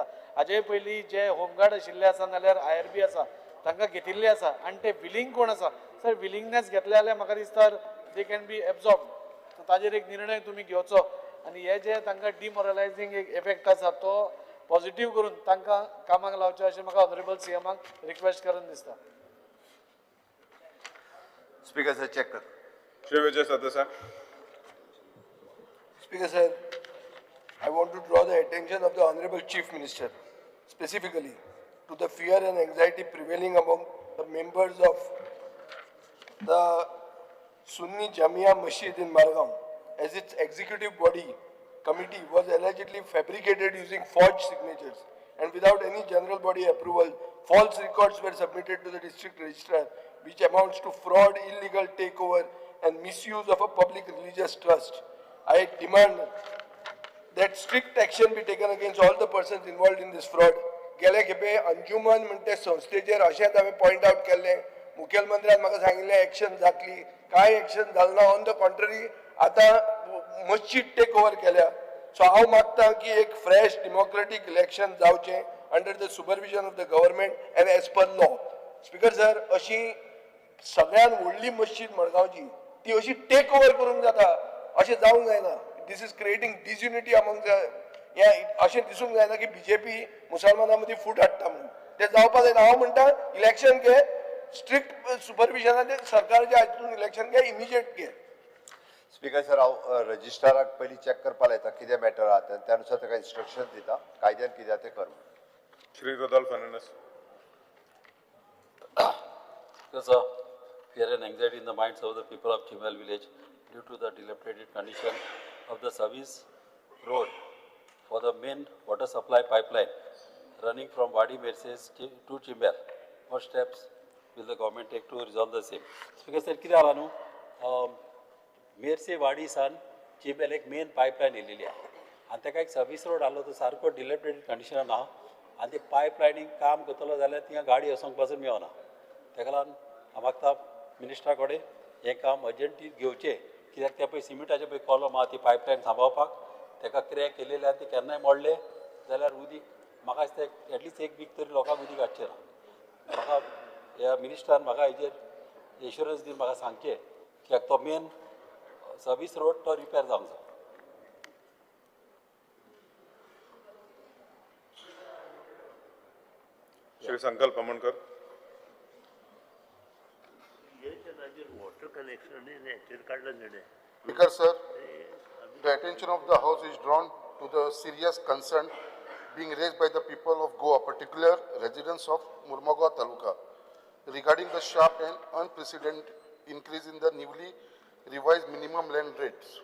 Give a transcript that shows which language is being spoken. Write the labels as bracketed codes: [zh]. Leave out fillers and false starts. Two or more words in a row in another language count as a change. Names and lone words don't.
[kok] हाजे पयलीं जे होमगार्ड आशिल्ले आसा नाल्यार IRB आसा तांकां घेतिल्ले आसा आनी ते विलिंग कोण आसा सर विलिंगनेस घेतले जाल्यार म्हाका दिसता [en] they can be absorb. [kok] ताजेर एक निर्णय तुमी घेवचो आनी हे जे तांकां डिमोरलायझींग एक इफेक्ट आसा तो पॉझिटिव्ह करून तांकां कामाक लावचें अशें म्हाका ऑनरेबल सीएमाक रिक्वेस्ट करून दिसता. [en] Speaker sir [kok] चेक कर. [en] Shri Vijay Sadasa. Speaker sir, I want to draw the attention of the Honorable Chief Minister specifically to the fear and anxiety prevailing among the members of the Sunni Jamia Masjid in Margam, as its executive body committee was allegedly fabricated using forged signatures and without any general body approval. False records were submitted to the district registrar, which amounts to fraud, illegal takeover and misuse of a public religious trust. I demand that strict action be taken against all the persons involved in this fraud. [kok] गेले खेपे अंजुमन म्हणते संस्थेचेर अशेंच हांवें पॉयंट आउट केल्लें, मुखेलमंत्र्यान म्हाका सांगिल्लें एक्शन जातली, कांय एक्शन जालें ना. [en] on the contrary [kok] आतां मस्जिद [en] take over [kok] केल्या. सो हांव मागतां की एक [en] fresh democratic election [kok] जावचें [en] under the supervision of the government and as per law. Speaker sir, [kok] अशी सगळ्यान व्हडली मस्जिद मडगांवची ती अशी [en] take over [kok] करूंक जाता अशें जावंक जायना. [en] this is creating disunity among [kok] हे अशें दिसूंक जायना की बीजेपी मुसलमानां मदीं फूट हाडटा म्हणून. तें जावपा जायना. हांव म्हणटा इलेक्शन घे, स्ट्रिक्ट सुपरविजनाचेर सरकारच्या हातून इलेक्शन घे, इमिजिएट घे. [en] Speaker sir [kok] हांव रजिस्ट्राराक पयलीं चॅक करपा लायता कितें मॅटर आहा तें, त्या अनुसार ताका इन्स्ट्रक्शन दिता, कायद्यान कितें तें कर. [en] Shri Rodolfo Fernandez. Because of fear and anxiety in the minds of the people of Chimel village due to the dilapidated condition of the service road for the main water supply pipeline running from Wadi Merces to Chimel. What steps will the government take to resolve the same? Because sir, [kok] कितें जाला न्हू, मेरसे वाडी सान चिमेल एक [en] main pipeline [kok] येयलेली आहा आनी ताका एक [en] service road [kok] आसलो तो सारको डिलेपिडेटेड कंडिशनान आहा आनी ते पायपलायनीक काम करतलो जाल्यार थिंगा गाडी वचोंक पासून मेळना. ताका लागून हांव मागता मिनिस्टरा कडेन हें काम अर्जंटली घेवचें, कित्याक ते पळय सिमिटाचे पळय कॉलम आहा ती पायपलायन सांबाळपाक ताका क्रॅक केलेले आनी ते केन्नाय मोडले जाल्यार उदीक म्हाका दिसता एटलिस्ट एक वीक तरी लोकांक उदीक हाडचें ना. म्हाका ह्या मिनिस्टरान म्हाका हेजेर एश्युरन्स दिवन म्हाका सांगचें कित्याक तो [en] main service road [kok] तो रिपेर जावंक जाय. [en] Shri Sankalp Amankar. Speaker sir, the attention of the House is drawn to the serious concern being raised by the people of Goa, particular residents of Murmagaon Taluka, regarding the sharp and unprecedented increase in the newly revised minimum land rates.